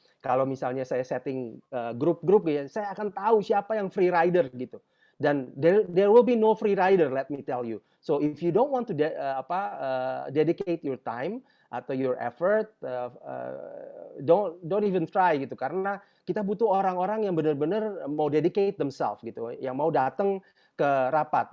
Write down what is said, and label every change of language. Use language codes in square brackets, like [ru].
[id] Kalau misalnya saya setting grup-grup ya, saya akan tahu siapa yang free rider gitu. [en] Dan there will be no free rider, let me tell you. So if you don't want to dedicate your time atau your effort, don't even try gitu. [id] Karena kita butuh orang-orang yang benar-benar mau dedicate themselves gitu, yang mau datang ke rapat.